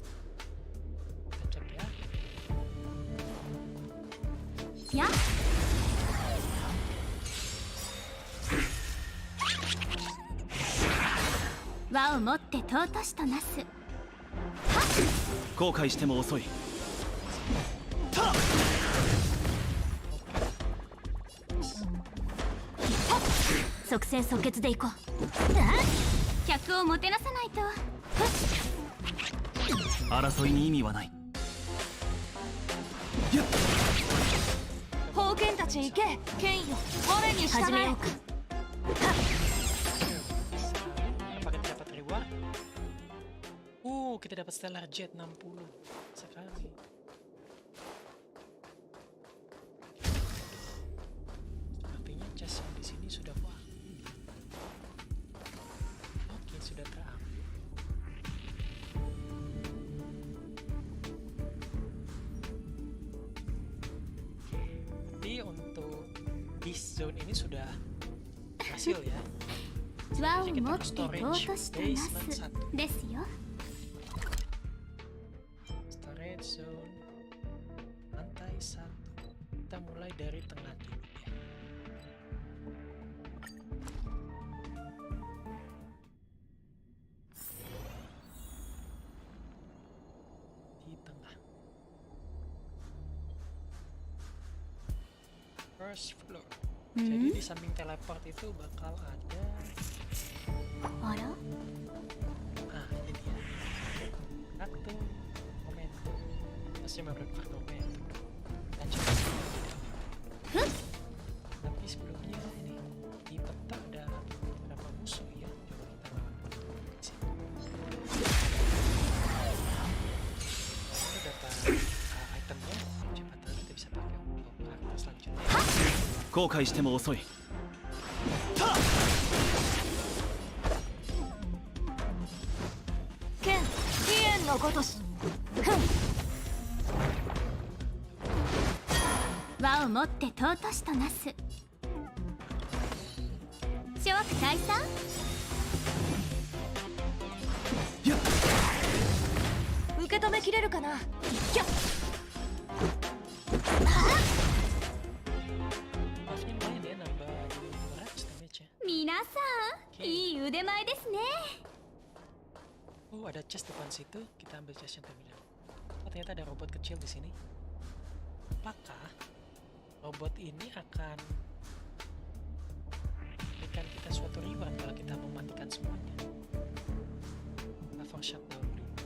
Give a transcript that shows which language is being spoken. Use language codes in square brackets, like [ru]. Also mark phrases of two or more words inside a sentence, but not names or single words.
[id] Kita cek ya. Ya. [ja] 輪をもって尊しとなす。後悔しても遅い。即戦即決でいこう。客をもてなさないと。争いに意味はない。封建たち行け、剣よ、我に従え。 [id] Apakah kita dapat reward? Kita dapat stellar jet 60 sekali. Artinya chest yang di sini sudah oke, sudah terambil. Jadi untuk [en] this zone [id] ini sudah berhasil ya. [ja] 輪をもって尊しとなすですよ。 [en] Storage zone [id] lantai 1. Kita mulai dari tengah dulu ya. Di tengah. [en] First floor. [id] Jadi di samping teleport itu bakal ada. [ja] あら？ [id] Ah, ini dia. Kartu momentum. Masih memberi kartu momentum. Lanjut. Tapi sebelumnya ini di peta ada beberapa musuh ya. Coba kita di sini. Kita dapat itemnya. Coba kita bisa pakai untuk kartu selanjutnya. [ja] 後悔しても遅い。剣、飛燕のごとし。輪をもって尊しとなす。諸悪退散。受け止めきれるかな。ひゃっ。 [id] Buffnya lumayan ya, nambah 200 damage ya. [ja] 皆さん、いい腕前ですね。 [id] Ada chest depan situ, kita ambil chest yang terminal. Oh, ternyata ada robot kecil di sini. Apakah robot ini akan memberikan kita suatu reward kalau kita mematikan semuanya? Kita [en] force shutdown [id] dulu.